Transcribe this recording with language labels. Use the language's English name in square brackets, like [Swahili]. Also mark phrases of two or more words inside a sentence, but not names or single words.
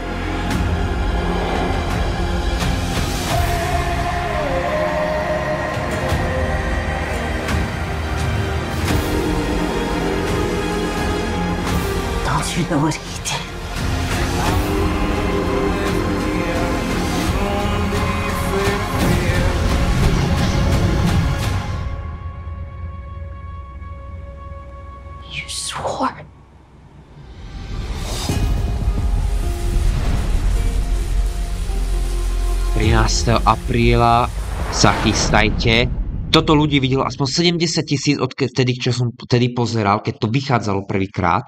[English] Don't you know what he did? You swore. [Slovak] apríla sa chystajte. Toto ľudí videlo aspoň 70 000 odtedy, čo som vtedy pozeral, keď to vychádzalo prvýkrát.